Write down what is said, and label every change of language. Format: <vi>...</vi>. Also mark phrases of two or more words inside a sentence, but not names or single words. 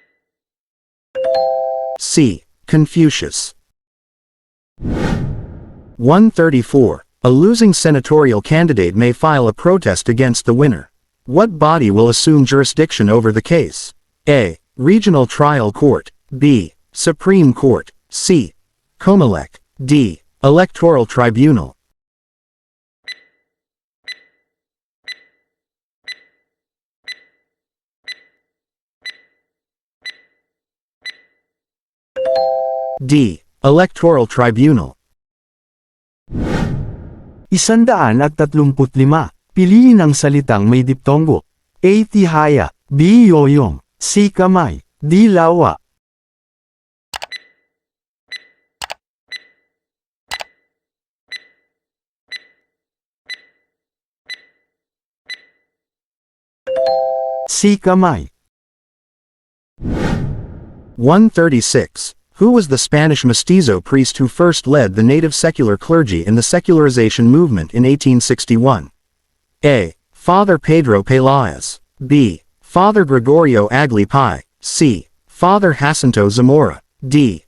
<en>C. Confucius. 134. A losing senatorial candidate may file a protest against the winner. What body will assume jurisdiction over the case? A. Regional Trial Court. B. Supreme Court. C. Comelec. D. Electoral Tribunal. D. Electoral Tribunal. 135.</en> <tl>Piliin ang salitang may diptongo. A. Tihaya. B. Yoyong. C. Kamay. D. Lawa. C. Kamay.</tl> <en>136. Who was the Spanish mestizo priest who first led the native secular clergy in the secularization movement in 1861? A. Father Pedro Peláez. B. Father Gregorio Agli Pai. C. Father Jacinto Zamora. D.</en>